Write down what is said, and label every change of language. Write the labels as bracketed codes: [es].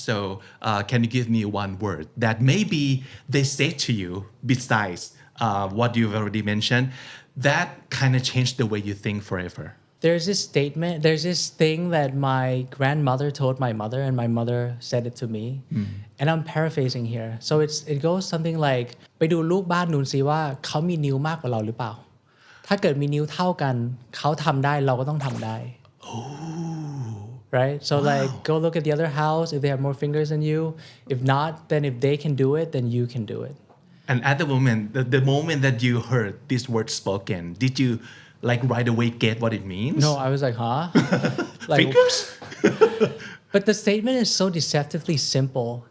[en] So can you give me one word that maybe they say to you besides what you've already mentioned that kind of changed the way you think forever? There's this thing that my grandmother told my mother and my mother said it to me. And I'm paraphrasing here. So it goes something like [th] ไปดูลูกบ้านนู้นสิว่าเขามีนิ้วมากกว่าเราหรือเปล่า ถ้าเกิดมีนิ้วเท่ากันเขาทำได้เราก็ต้องทำได้ [en] Right? So like go look at the other house if they have more fingers than you. If not, then if they can do it, then you can do it. And at the moment that you heard this word spoken, did you like right away get what it means? No, I was like, huh? Like, Fingers? But the statement is so deceptively simple,